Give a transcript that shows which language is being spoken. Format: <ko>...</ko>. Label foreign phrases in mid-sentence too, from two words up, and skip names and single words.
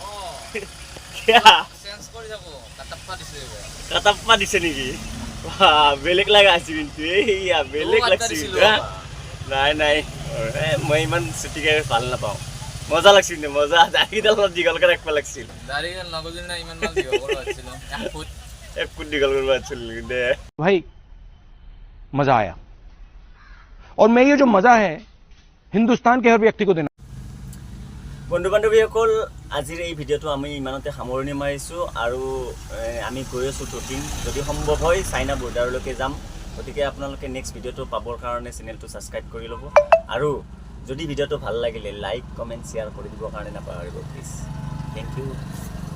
<as>কাটাপ্পা দিছে নেকি বেলেগ লাগা আছে কিন্তু এইয়া বেলেগ লাগছে নাই নাই মই ইমান চুটিকে ভাল নাপাওঁ মজা লাগছিল নে মজা দাড়িডাল অলপ দীঘলকৈ ৰাখিব লাগিছিল এক ফুট দীঘল কৰিব লাগিছিল দে</as> <hi>भाई मजा आया और मैं ये जो मजा है हिंदुस्तान के हर व्यक्ति को देना</hi> <as>বন্ধু বান্ধৱীসকল আজিৰ এই ভিডিঅ'টো আমি ইমানতে সামৰণি মাৰিছোঁ আৰু আমি গৈ আছোঁ ট্ৰেকিং যদি সম্ভৱ হয় চাইনা বৰ্ডাৰলৈকে যাম গতিকে আপোনালোকে নেক্সট ভিডিঅ'টো পাবৰ কাৰণে চেনেলটো ছাবস্ক্ৰাইব কৰি ল'ব আৰু যদি ভিডিঅ'টো ভাল লাগিলে</as> <en>like comment share</en> <as>কৰি দিবৰ কাৰণে নাপাহৰিব</as> <en>please thank you</en>